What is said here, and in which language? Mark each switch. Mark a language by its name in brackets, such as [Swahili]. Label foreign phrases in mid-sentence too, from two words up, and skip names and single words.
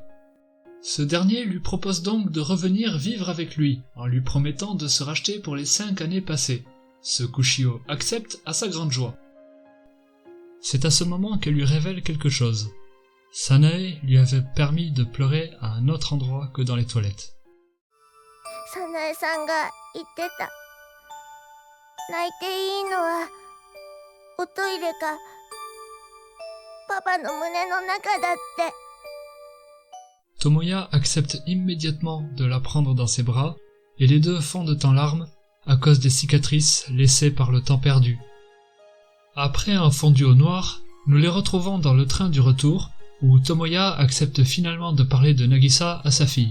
[French] Ce dernier lui propose donc de revenir vivre avec lui, en lui promettant de se racheter pour les 5 années passées, ce qu'Ushio accepte à sa grande joie. C'est à ce moment qu'elle lui révèle quelque chose. Sanae lui avait permis de pleurer à un autre endroit que dans les toilettes. [Japanese] Sanae-sanが言ってた。泣いていいのはおトイレかパパの胸の中だって。 [French] Tomoya accepte immédiatement de la prendre dans ses bras et les deux fondent en larmes à cause des cicatrices laissées par le temps perdu. Après un fondu au noir, nous les retrouvons dans le train du retour où Tomoya accepte finalement de parler de Nagisa à sa fille.